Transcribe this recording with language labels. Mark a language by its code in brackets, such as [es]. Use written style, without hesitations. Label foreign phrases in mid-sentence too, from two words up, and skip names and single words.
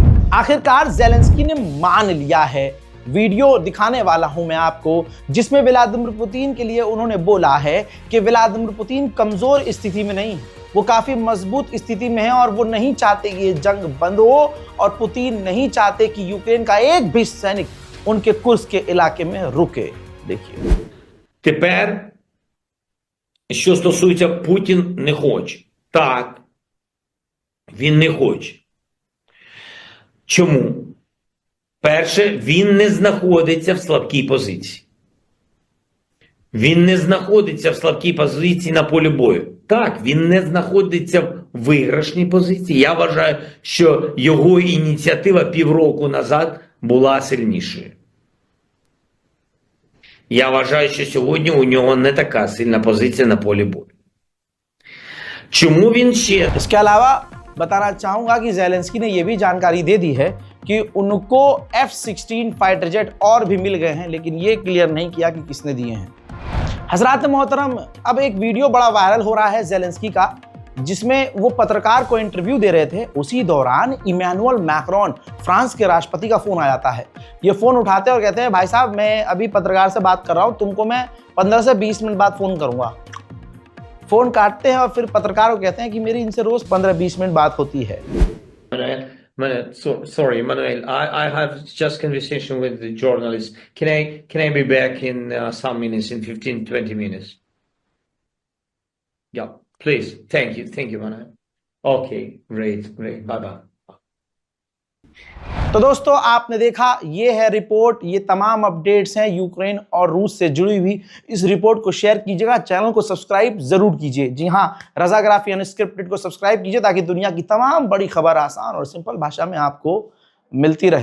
[hi] आखिरकार ज़ेलेंस्की ने मान लिया है। वीडियो दिखाने वाला हूं मैं आपको, जिसमें व्लादिमीर पुतिन के लिए उन्होंने बोला है कि व्लादिमीर पुतिन कमजोर स्थिति में नहीं, वो काफी मजबूत स्थिति में है और वो नहीं चाहते कि ये जंग बंद हो और पुतिन नहीं चाहते कि यूक्रेन का एक भी सैनिक उनके कुर्स्क के इलाके में रुके। देखिए [uk] тепер, що стосується Путін не хоче. Так, він не хоче. Чому? Перше, він не знаходиться в слабкій позиції. Він не знаходиться в слабкій позиції на полі бою. Так, він не знаходиться в виграшній позиції. Я вважаю, що його ініціатива півроку назад була сильнішою. Я вважаю, що сьогодні у нього не така сильна позиція на полі бою. Чому він ще? [hi] इसके अलावा बताना चाहूंगा कि ज़ेलेंस्की ने यह भी जानकारी दे दी है कि उनको F-16 [en] fighter jet [hi] और भी मिल गए हैं, लेकिन ये क्लियर नहीं किया कि किसने दिए हैं। हजरात मोहतरम, अब एक वीडियो बड़ा वायरल हो रहा है ज़ेलेंस्की का, जिसमें वो पत्रकार को इंटरव्यू दे रहे थे। उसी दौरान इमैनुअल मैक्रोन, फ्रांस के राष्ट्रपति का फोन आ जाता है। ये फोन उठाते हैं और कहते हैं, भाई साहब मैं अभी पत्रकार से बात कर रहा हूं, तुमको मैं 15 से 20 मिनट बाद फोन करूंगा। फोन काटते हैं और फिर पत्रकार को कहते हैं कि मेरी इनसे रोज 15-20 मिनट बात होती है। [en] Sorry, Manuel. I have just conversation with the journalist. Can I be back in some minutes, in 15-20 minutes? Yeah, please. Thank you, Manuel. Okay, great. Bye bye. [hi] तो दोस्तों आपने देखा, ये है रिपोर्ट, ये तमाम अपडेट्स हैं यूक्रेन और रूस से जुड़ी हुई। इस रिपोर्ट को शेयर कीजिएगा, चैनल को सब्सक्राइब जरूर कीजिए। जी हाँ, रजाग्राफी अनस्क्रिप्टेड को सब्सक्राइब कीजिए ताकि दुनिया की तमाम बड़ी खबर आसान और सिंपल भाषा में आपको मिलती रहे।